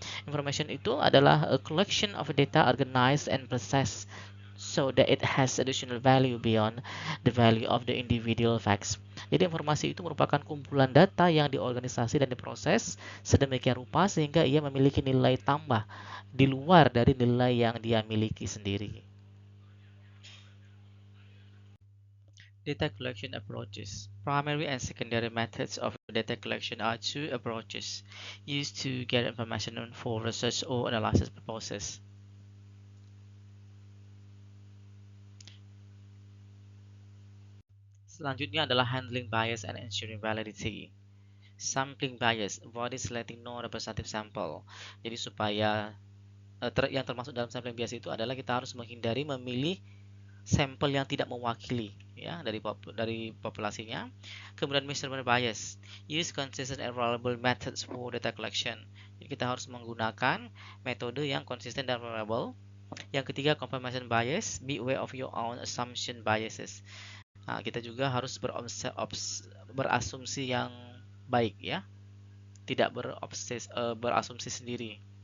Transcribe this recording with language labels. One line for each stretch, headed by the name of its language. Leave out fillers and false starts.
English: Information
Indonesian: itu adalah
English: a collection of data organized and processed so that it has additional value beyond the value of the individual facts.
Indonesian: Jadi informasi itu merupakan kumpulan data yang diorganisasi dan diproses sedemikian rupa sehingga ia memiliki nilai tambah di luar dari nilai yang dia miliki sendiri.
English: Data collection approaches. Primary and secondary methods of data collection are two approaches used to get information for research or analysis purposes.
Indonesian: Selanjutnya adalah
English: handling bias and ensuring validity. Sampling bias, avoid selecting non-representative sample.
Indonesian: Jadi supaya yang termasuk dalam sampling bias itu adalah kita harus menghindari memilih sampel yang tidak mewakili ya dari populasinya. Kemudian
English: measurement bias, use consistent and reliable methods for data collection.
Indonesian: Jadi kita harus menggunakan metode yang konsisten dan reliable. Yang ketiga,
English: confirmation bias, be aware of your own assumption biases.
Indonesian: Nah, kita juga harus berasumsi yang baik ya, tidak berasumsi sendiri.